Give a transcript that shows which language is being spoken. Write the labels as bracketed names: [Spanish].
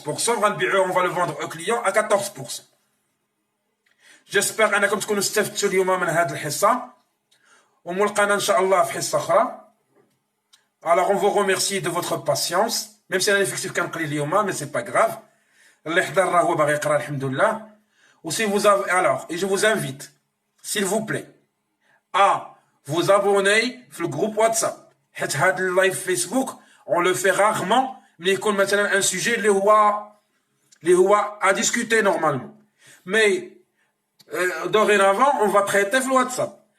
[French] On va le vendre au client à 14%. J'espère [Arabic] أنكم تكونوا استفدتوا اليوم من هذه الحصة وملقانا إن شاء الله في حصة أخرى. [French] Alors on vous remercie de votre patience même si l'effectif [Arabic] كان قليل اليوم [French] mais c'est pas grave. [Arabic] اللي حضر راه هو باغي يقرا الحمد لله. [French] Ou si vous avez alors et je vous invite s'il vous plaît à vous abonner في le groupe WhatsApp. [Arabic] حيت هذا اللايف فيسبوك [French] on le fait rarement mais [Arabic] يكون مثلا [French] un sujet [Arabic] اللي هو [French] à discuter normalement. Mais dorénavant, on va traiter le WhatsApp.